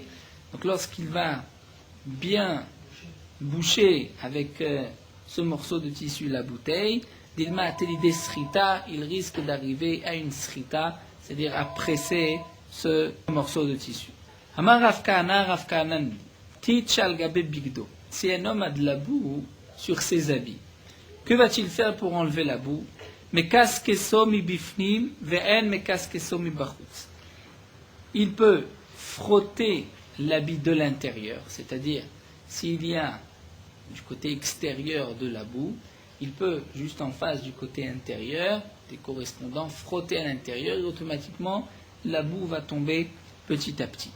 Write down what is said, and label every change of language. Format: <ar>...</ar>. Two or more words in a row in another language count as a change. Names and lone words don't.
<fr>Donc lorsqu'il va bien boucher avec ce morceau de tissu la bouteille,</fr> <arc>דילמא אתי לידי סחיטה,</arc> <fr>il risque d'arriver à une srita, c'est-à-dire à presser ce morceau de tissu.</fr> <arc>אמר רב כהנא, טיט על גבי בגדו.</arc> <fr>Si un homme a de la boue sur ses habits, que va-t-il faire pour enlever la boue?</fr> <arc>מכסכסו מבפנים ואין מכסכסו מבחוץ.</arc> <fr>Il peut frotter l'habit de l'intérieur, c'est-à-dire s'il y a du côté extérieur de la boue, il peut, juste en face du côté intérieur, des correspondants, frotter à l'intérieur et automatiquement la boue va tomber petit à petit.</fr>